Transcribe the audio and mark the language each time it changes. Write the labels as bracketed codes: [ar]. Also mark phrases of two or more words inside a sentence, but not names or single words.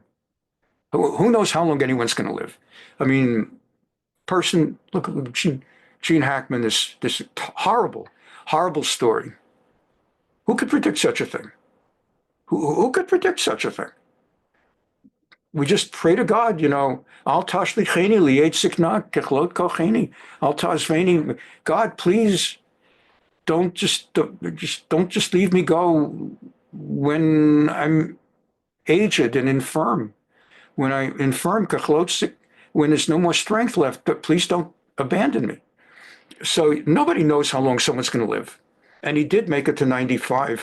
[en] Who knows how long anyone's going to live? I mean, look at Gene Hackman, this horrible, horrible story. Who could predict such a thing? Who could predict such a thing? We just pray to God, [he] אל תשליכני לעת זקנה ככלות כוחי. אל תעזבני. [en] God, please don't just leave me go when I'm aged and infirm. When I'm infirm, kechlot, when there's no more strength left, but please don't abandon me. So nobody knows how long someone's going to live, and he did make it to 95.